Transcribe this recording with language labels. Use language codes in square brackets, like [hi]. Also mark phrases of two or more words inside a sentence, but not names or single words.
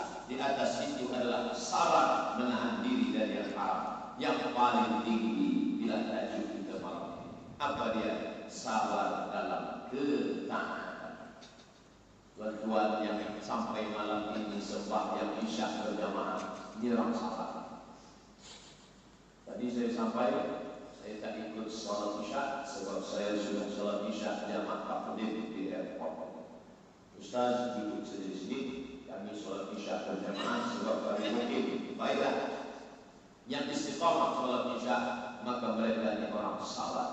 [ms] Di atas itu adalah sabar menahan diri dari yang haram. Yang paling tinggi bila tajuk kita malam ini, apa dia? Sabar dalam ketaatan. Tuan-tuan yang sampai malam ini sembahyang Isya berjamaah, nyerang sabar. Tadi saya sampai, saya tak ikut salat Isya sebab saya sudah salat Isya jamaah takdim di airport. Ustaz duduk saja di sini, kami salat Isya istiqamah salat Isya, maka mereka ini orang sabar.